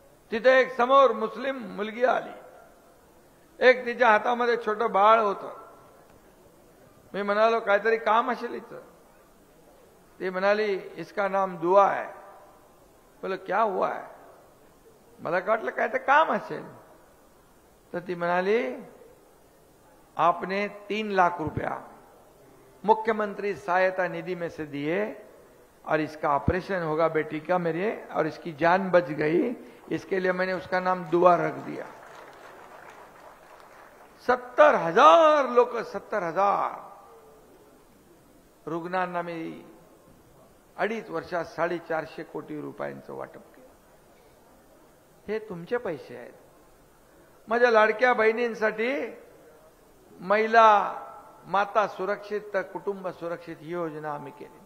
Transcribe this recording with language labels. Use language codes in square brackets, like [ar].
[mr] तिथे एक समोर मुस्लिम मुलगी आली. एक तिच्या हातामध्ये छोटं बाळ होतं. मी म्हणालो काहीतरी काम असेल इथं. ती म्हणाली [hi] इसका नाम दुआ है. बोलो क्या हुआ है. [mr] मला काय वाटलं काय तर काम असेल. तर ती म्हणाली [hi] आपने 3 लाख रुपया मुख्यमंत्री सहायता निधि में से दिए और इसका ऑपरेशन होगा बेटी का मेरे, और इसकी जान बच गई, इसके लिए मैंने उसका नाम दुआ रख दिया. [mr] 70,000 लोक, 70,000 रुग्णांना मी 2.5 वर्षात 450 कोटी रुपयांचं वाटप केलं. हे तुमचे पैसे आहेत. माझ्या लाडक्या बहिणींसाठी महिला माता सुरक्षित तर कुटुंब सुरक्षित ही योजना आम्ही केली.